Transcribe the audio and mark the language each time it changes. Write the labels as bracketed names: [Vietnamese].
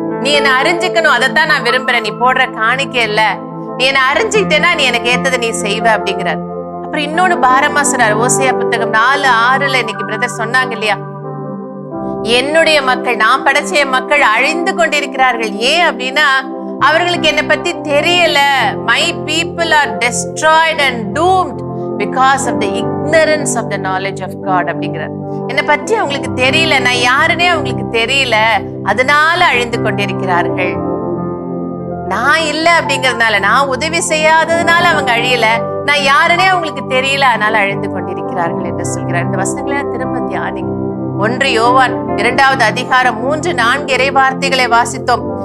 [Tamil] நீ என்ன அறிஞ்சுக்கணும், அதைத்தான் நான் விரும்புறேன். நீ போடுற காணிக்கை இல்ல, நீ என்ன அறிஞ்சுக்கிட்டேன்னா நீ எனக்கு ஏத்ததை நீ செய்வ அப்படிங்கிறார். அப்புறம் இன்னொன்னு பாரமா சொன்னார். ஓசையா புத்தகம் 4:6 இன்னைக்கு பிரதர் சொன்னாங்க இல்லையா, என்னுடைய மக்கள், நான் படைச்ச மக்கள் அழிந்து கொண்டிருக்கிறார்கள். ஏன் அப்படின்னா அவர்களுக்கு என்னை பத்தி தெரியல. [English] My people are destroyed and doomed because of the ignorance of the knowledge of God [Tamil] அப்படிங்கிறார். என்னை பற்றி அவங்களுக்கு தெரியல, நான் யாருன்னே அவங்களுக்கு தெரியல, அதனால அழிந்து கொண்டிருக்கிறார்கள். நான் இல்ல அப்படிங்கறதுனால, நான் உதவி செய்யாததுனால அவங்க அழியல, நான் யாருன்னே அவங்களுக்கு தெரியல, அதனால அழிந்து கொண்டிருக்கிறார்கள் என்று சொல்கிறார். இந்த வசனங்களை திரும்ப தியானிங்க. 1 யோவான் 2வது அதிகாரம் 3-4 இறை வார்த்தைகளை வாசித்தோம்.